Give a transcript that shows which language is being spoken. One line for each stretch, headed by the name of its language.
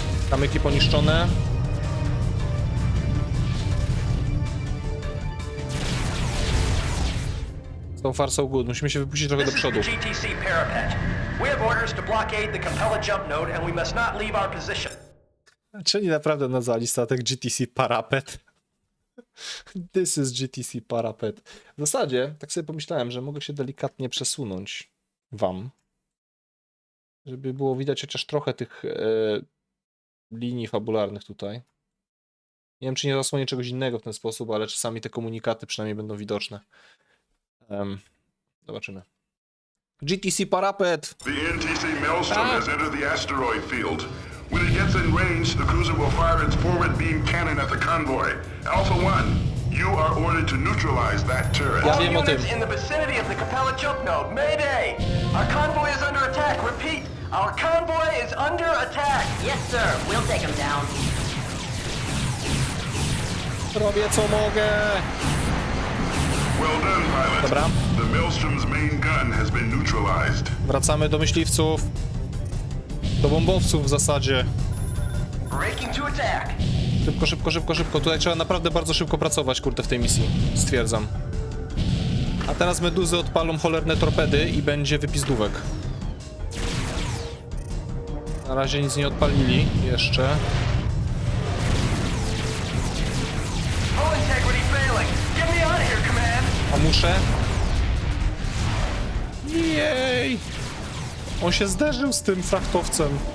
Polish: Kamyki poniszczone.
English: So far so good.
Polish: Musimy się wypuścić trochę do przodu.
English: GTC parapet. We have orders to blockade the Capella jump node and we must not leave our position.
Polish: Czyli naprawdę nazwali statek GTC Parapet.
English: This is GTC Parapet.
Polish: W zasadzie, tak sobie pomyślałem, że mogę się delikatnie przesunąć wam, żeby było widać chociaż trochę tych linii fabularnych tutaj. Nie wiem, czy nie zasłonię czegoś innego w ten sposób, ale czasami te komunikaty przynajmniej będą widoczne. Zobaczymy. GTC Parapet!
English: The NTC Maelstrom has entered the asteroid field. When it gets in range, the cruiser will fire its forward beam cannon at the convoy. Alpha 1, you are ordered to neutralize that turret.
Polish: Ja
English: All
Polish: wiem o tym.
English: units in the vicinity of the Capella jump node, mayday! Our convoy is under attack, repeat! Our convoy is under attack! Yes, sir. We'll take him down.
Polish: Robię co mogę!
English: Well done, pilot.
Polish: Dobra.
English: The Maelstrom's main gun has been neutralized.
Polish: Wracamy do myśliwców. Do bombowców w zasadzie.
English: Breaking to attack.
Polish: Szybko. Tutaj trzeba naprawdę bardzo szybko pracować, kurde, w tej misji. Stwierdzam. A teraz meduzy odpalą cholerne torpedy i będzie wypizdówek. Na razie nic nie odpalili jeszcze.
English: Hull integrity failing. Get me out of here, command.
Polish: A muszę? Jej! On się zderzył z tym frachtowcem.